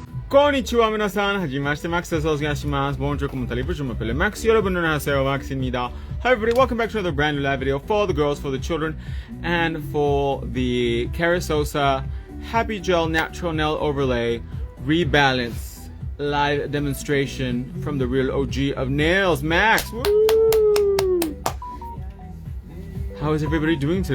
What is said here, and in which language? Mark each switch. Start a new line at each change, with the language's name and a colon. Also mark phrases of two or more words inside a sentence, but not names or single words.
Japanese: こんにちは皆さん、はじめましてMaxです。お願いします.
French: Bonjour, comment allez-vous? Je m'appelle Max.
Korean: 여러분 안녕하세요, Max입니다.
English: Hi everybody, welcome back to another brand new live video for the girls, for the children, and for the Carisosa Happy Gel Natural Nail Overlay Rebalance live demonstration from the real OG of nails, Max. Woo! How is everybody doing today?